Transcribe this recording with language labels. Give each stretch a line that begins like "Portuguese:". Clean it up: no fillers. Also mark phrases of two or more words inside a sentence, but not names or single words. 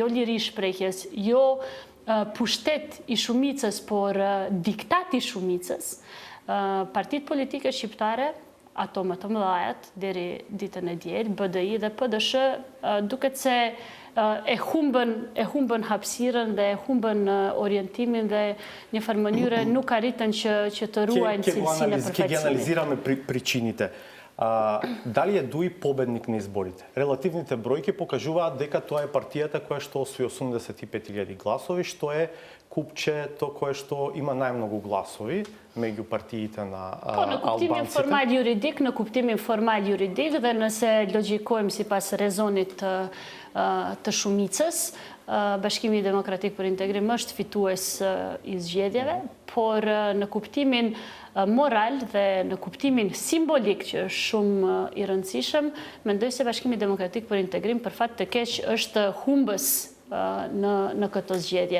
Albanian: liri shprehjes, jo pushtet i shumicës, por diktat i shumicës, partitë politike shqiptare, ato më të mëdhajat, deri ditën e diel, BDI dhe PDSH, duket se e humbën hapësirën dhe e humbën orientimin dhe një farë mënyre nuk arritën që të ruajnë cilësinë e përfaqësimit.
Macedonian: Ќе analizirаме причините. Дали е дуи победник на изборите? Релативните бројки покажуваат дека тоа е партијата која што освои 85.000 гласови, што е купчето кое што има најмногу гласови меѓу партиите на албанците.
Albanian: Në kuptimin formal juridik dhe nëse logjikojmë sipas rezonit të shumicës, Bashkimi Demokratik për Integrim është fitues i zgjedhjeve, por në kuptimin moral dhe në kuptimin simbolik që është shumë i rëndësishëm, mendoj se Bashkimi Demokratik për Integrim për fat të keq është humbës në këtë zgjedhje.